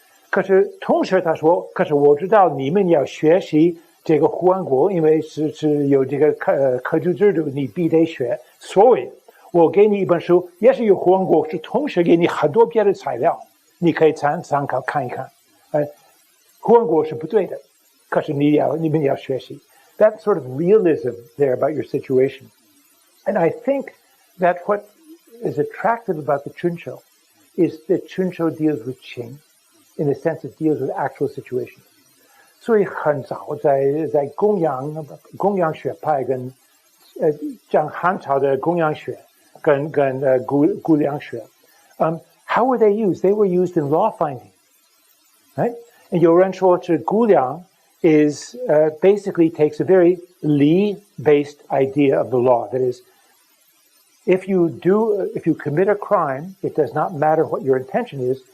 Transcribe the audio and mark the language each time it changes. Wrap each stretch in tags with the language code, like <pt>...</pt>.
<zh>可是同时他说，可是我知道你们要学习这个胡安国，因为是有这个科举制度，你必得学。所以我给你一本书，也是有胡安国，是同时给你很多别的材料，你可以参考看一看。胡安国是不对的，可是你们要学习。</zh> <en>That sort of realism there about your situation. And I think that what is attractive about the Chunqiu is that Chunqiu deals with Qing. In a sense, it deals with actual situations.</en> <zh>所以很早在公羊学派跟讲汉朝的公羊学跟估量学</zh> <en>how were they used? They were used in law finding, right? And</en> <zh>有人说这估量</zh> <en>is basically takes a very li-based idea of the law. That is, if you commit a crime, it does not matter what your intention is.</en>